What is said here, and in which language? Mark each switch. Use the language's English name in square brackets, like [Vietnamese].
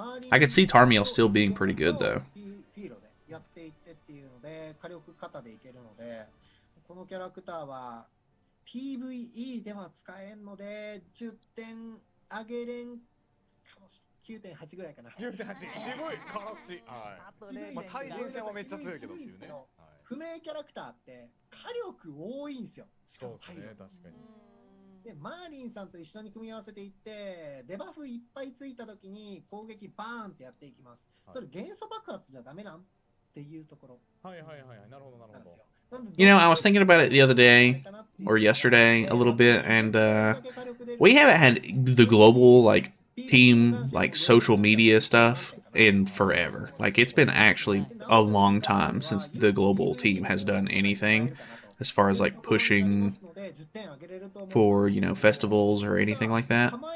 [English] I could see Tarmiel still being pretty good, though. [Japanese] やっていってっていうので火力型でいけるので、このキャラクターは PVE では使えんので10点上げれんかもしれん。 9.8 ぐらいかな。 9.8 渋い辛口。はい。まあ対人戦はめっちゃ強いけどっていうね。不明キャラクターって火力多いんですよ。しかもそうですね、確かに。でマーリンさんと一緒に組み合わせていってデバフいっぱいついた時に攻撃バーンってやっていきます。それ元素爆発じゃダメなんっていうところ。はいはいはい、なるほどなるほど。 [English] You know, I was thinking about it the other day, or yesterday, a little bit, and we haven't had the global, like, team, like, social media stuff in forever. Like, it's been actually a long time since the global team has done anything as far as, like, pushing for, you know, festivals or anything like that.